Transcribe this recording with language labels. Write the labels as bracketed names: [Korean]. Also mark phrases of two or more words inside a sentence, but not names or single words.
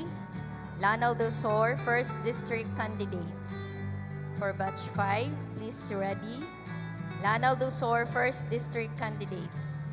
[English] Lanao del Sur, 1st District candidates. For Batch 5, please ready. Lanao del Sur, 1st District candidates.